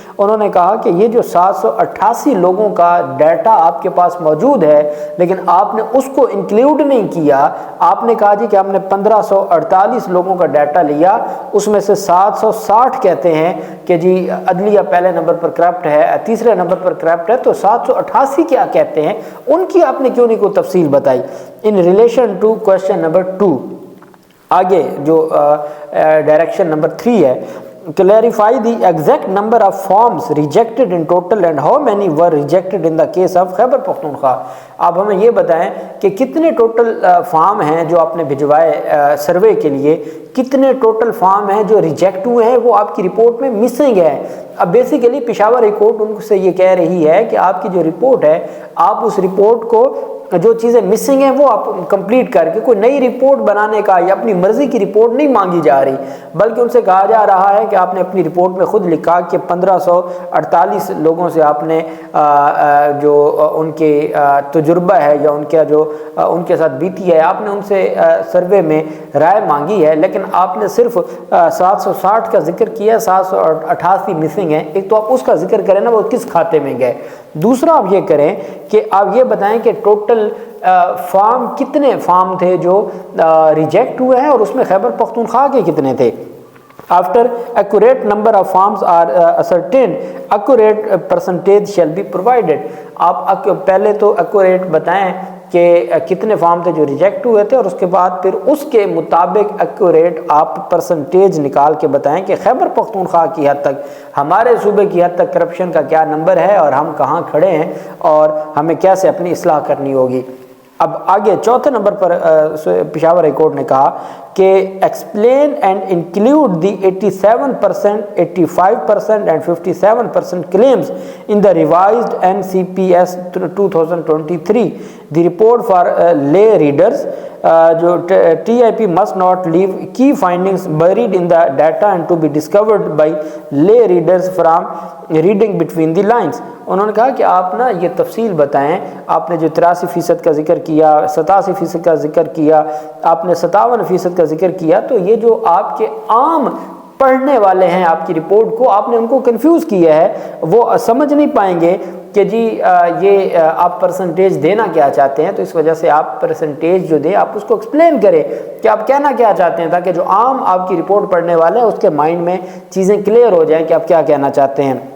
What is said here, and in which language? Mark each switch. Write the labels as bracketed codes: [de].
[ur] انہوں نے کہا کہ یہ جو 788 لوگوں کا ڈیٹا آپ کے پاس موجود ہے لیکن آپ نے اس کو انکلیوڈ نہیں کیا، آپ نے کہا جی کہ ہم نے 1548 لوگوں کا ڈیٹا لیا، اس میں سے 760 کہتے ہیں کہ جی عدلیہ پہلے نمبر پر کرپٹ ہے، تیسرے نمبر پر کرپٹ ہے، تو 788 کیا کہتے ہیں، ان کی آپ نے کیوں نہیں کوئی تفصیل بتائی۔ [en] in relation to question number 2، [ur] آگے جو ڈائریکشن نمبر 3 ہے، [en] clarify the exact number of forms rejected in total and how many were rejected in the case of Khyber Pakhtunkhwa. [ur] آپ ہمیں یہ بتائیں کہ کتنے ٹوٹل فارم ہیں جو آپ نے بھجوائے سروے کے لیے, کتنے ٹوٹل فارم ہیں جو ریجیکٹ ہوئے ہیں, وہ آپ کی رپورٹ میں مسنگ ہے. اب بیسیکلی پشاور ہائی کورٹ ان سے یہ کہہ رہی ہے کہ آپ کی جو رپورٹ ہے, آپ اس رپورٹ کو جو چیزیں مسنگ ہیں وہ آپ کمپلیٹ کر کے, کوئی نئی رپورٹ بنانے کا یا اپنی مرضی کی رپورٹ نہیں مانگی جا رہی, بلکہ ان سے کہا جا رہا ہے کہ آپ نے اپنی رپورٹ میں خود لکھا کہ 1548 لوگوں سے آپ نے جو ان کے تجربہ ہے یا ان کا جو ان کے ساتھ بیتی ہے, آپ نے ان سے سروے میں رائے مانگی ہے, لیکن آپ نے صرف 760 کا ذکر کیا, 788 مسنگ ہیں. ایک تو آپ اس کا ذکر کریں نا, وہ کس کھاتے میں گئے. دوسرا آپ یہ کریں کہ آپ یہ بتائیں کہ ٹوٹل فارم کتنے فارم تھے جو ریجیکٹ ہوئے ہیں, اور اس میں خیبر پختونخوا کے کتنے تھے. [en] After accurate number of forms are ascertained, accurate percentage shall be provided. [ur] آپ پہلے تو accurate بتائیں کہ کتنے فارم تھے جو ریجیکٹ ہوئے تھے, اور اس کے بعد پھر اس کے مطابق ایکوریٹ آپ پرسنٹیج نکال کے بتائیں کہ خیبر پختونخوا کی حد تک, ہمارے صوبے کی حد تک کرپشن کا کیا نمبر ہے اور ہم کہاں کھڑے ہیں اور ہمیں کیسے اپنی اصلاح کرنی ہوگی. اب آگے چوتھے نمبر پر پشاور ہائی کورٹ نے کہا کہ [en] Explain and include the 87%, 85% and 57% claims in the revised NCPS 2023 the report for lay readers. جو TIP must not leave key findings buried in the data and to be discovered by lay readers from reading between the lines. [ur] انہوں نے کہا کہ آپ نا یہ تفصیل بتائیں, آپ نے جو 83% کا ذکر کیا, 87% کا ذکر کیا, آپ نے 57% کا ذکر کیا, تو یہ جو آپ کے عام پڑھنے والے ہیں آپ کی رپورٹ کو, آپ نے ان کو کنفیوز کیا ہے, وہ سمجھ نہیں پائیں گے کہ جی یہ آپ پرسنٹیج دینا کیا چاہتے ہیں. تو اس وجہ سے آپ پرسنٹیج جو دیں آپ اس کو ایکسپلین کریں کہ آپ کہنا کیا چاہتے ہیں, تاکہ جو عام آپ کی رپورٹ پڑھنے والے ہیں اس کے مائنڈ میں چیزیں کلیئر ہو جائیں کہ آپ کیا کہنا چاہتے ہیں.